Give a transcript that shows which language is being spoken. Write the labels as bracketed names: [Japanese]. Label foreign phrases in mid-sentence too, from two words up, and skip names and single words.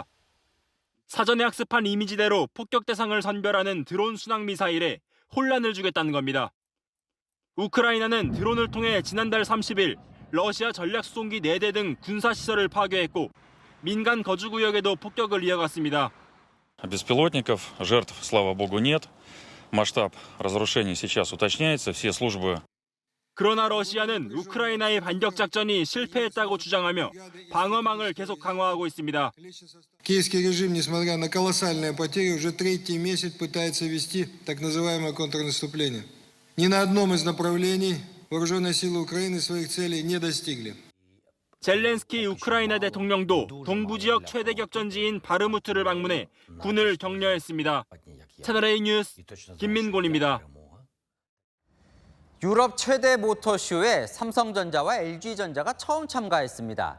[Korean] 사전에 학습한 이미지대로 폭격 대상을 선별하는 드론 순항 미사일에 혼란을 주겠다는 겁니다. 우크라이나는 드론을 통해 지난달 30일 러시아 전략 수송기 4대 등 군사시설을 파괴했고 민간 거주구역에도 폭격을 이어갔습니다. [Russian] Беспилотников, жертв, слава богу, нет. Масштаб разрушений сейчас уточняется, все службы. [Korean] 그러나 러시아는 우크라이나의 반격 작전이 실패했다고 주장하며 방어망을 계속 강화하고 있습니다. [Russian] Киевский режим, несмотря на колоссальные потери, уже третий месяц пытается вести так называемое контрнаступление. Ни на одном из направлений вооруженные силы Украины своих целей не достигли. [Korean] 젤렌스키 우크라이나 대통령도 동부 지역 최대 격전지인 바르무트를 방문해 군을 격려했습니다. 채널A 뉴스 김민곤입니다. 유럽 최대 모터쇼에 삼성전자와 LG전자가 처음 참가했습니다.